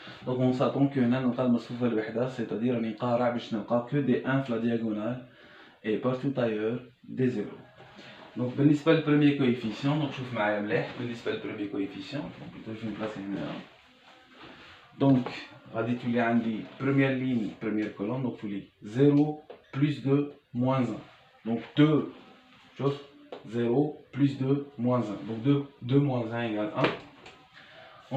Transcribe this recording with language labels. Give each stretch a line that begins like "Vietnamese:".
French: donc on s'attend que
Arabic: هنا نلقى المصفوفة الوحدة
French: c'est-à-dire
Arabic: راني نقارع باش نلقى
French: que des 1 في la diagonale et partout ailleurs des 0.
Arabic: donc بالنسبة للبريمير coefficient donc شوف معايا مليح. بالنسبة للبريمير
French: coefficient donc plutôt je vais me placer هنا. donc
Arabic: غادي تولي عندي
French: première ligne première colonne. donc تولي 0 plus 2 moins 1. donc 2 شوف 0 plus 2 moins 1. donc 2 moins 1 égale 1.